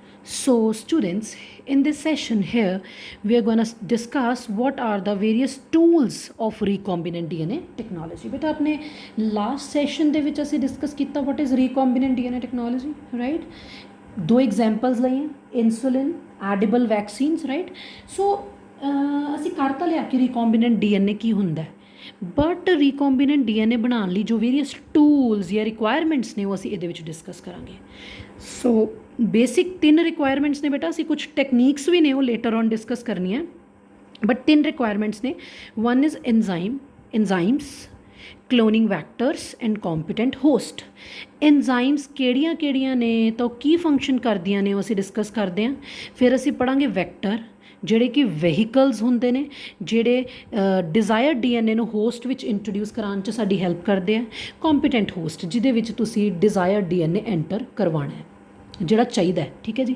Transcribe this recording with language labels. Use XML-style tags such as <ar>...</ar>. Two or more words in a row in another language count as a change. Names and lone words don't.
<en>So, students, in this session here, we are going to discuss what are the various tools of recombinant DNA technology. But आपने last session</en> <pa>ਦੇ ਵਿੱਚ ਅਸੀਂ discuss ਕੀਤਾ</pa> <en>what is recombinant DNA technology, right? दो examples ਲਈਆਂ insulin, edible vaccines, right? So,</en> <pa>ਅਸੀਂ ਕਰ ਤਾਂ ਲਿਆ ਕਿ</pa> <en>recombinant DNA</en> <pa>ਕੀ ਹੁੰਦਾ ਹੈ,</pa> <en>But recombinant DNA</en> <pa>ਬਣਾਉਣ ਲਈ ਜੋ</pa> <en>various tools</en> <pa>ਜਾਂ ਰਿਕੁਆਇਰਮੈਂਟਸ ਨੇ ਉਹ ਅਸੀਂ ਇਹਦੇ ਵਿੱਚ ਡਿਸਕਸ ਕਰਾਂਗੇ।</pa> <en>So basic 3 requirements</en> <pa>ਨੇ ਬੇਟਾ, ਅਸੀਂ ਕੁਝ ਟੈਕਨੀਕਸ ਵੀ ਨੇ ਉਹ</pa> <en>later on discuss</en> <pa>ਕਰਨੀਆਂ,</pa> <en>But 3 requirements</en> <pa>ਨੇ।</pa> <en>One is enzymes, cloning vectors and competent host।</en> <pa>enzymes ਕਿਹੜੀਆਂ ਨੇ ਤਾਂ ਕੀ ਫੰਕਸ਼ਨ ਕਰਦੀਆਂ ਨੇ ਉਹ ਅਸੀਂ ਡਿਸਕਸ ਕਰਦੇ ਹਾਂ। ਫਿਰ ਅਸੀਂ ਪੜ੍ਹਾਂਗੇ ਵੈਕਟਰ ਜਿਹੜੇ ਕਿ ਵਹੀਕਲਸ ਹੁੰਦੇ ਨੇ ਜਿਹੜੇ</pa> <en>desired DNA</en> <pa>ਨੂੰ ਹੋਸਟ ਵਿੱਚ ਇੰਟਰੋਡਿਊਸ ਕਰਾਉਣ 'ਚ ਸਾਡੀ ਹੈਲਪ ਕਰਦੇ ਆ।</pa> <en>competent host</en> <pa>ਜਿਹਦੇ ਵਿੱਚ ਤੁਸੀਂ</pa> <en>desired DNA enter</en> <pa>ਕਰਵਾਉਣਾ ਹੈ ਜਿਹੜਾ ਚਾਹੀਦਾ ਹੈ, ਠੀਕ ਹੈ ਜੀ।</pa>